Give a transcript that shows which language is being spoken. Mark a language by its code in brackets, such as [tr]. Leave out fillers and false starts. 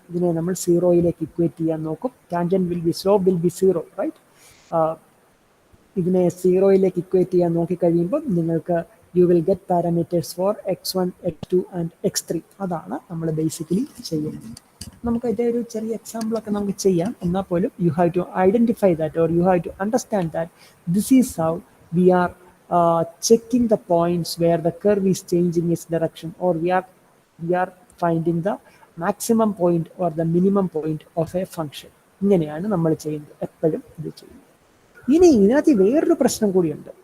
[ml] ഇതിനെ നമ്മൾ 0യിലേക്ക് ഇക്വേറ്റ് ചെയ്യാൻ നോക്കും. [en] Tangent will be slope will be 0, right? [ml] ഇതിനെ 0യിലേക്ക് ഇക്വേറ്റ് ചെയ്യാൻ നോക്കിക്കഴിയുമ്പോൾ നിങ്ങൾക്ക് [en] You will get parameters for x1, x2 and x3. [ml] അതാണ് നമ്മൾ ബേസിക്കലി ചെയ്യുന്നത്. നമുക്ക് അതിൻ്റെ ഒരു ചെറിയ എക്സാമ്പിളൊക്കെ നമുക്ക് ചെയ്യാം. എന്നാൽ പോലും [en] You have to identify that or you have to understand that this is how we are checking the points where the curve is changing its direction, or we are finding the maximum point or the minimum point of a function. [ml] ഇങ്ങനെയാണ് നമ്മൾ ചെയ്യുന്നത്, എപ്പോഴും ഇത് ചെയ്യുന്നത്. ഇനി ഇതിനകത്ത് വേറൊരു പ്രശ്നം കൂടിയുണ്ട്.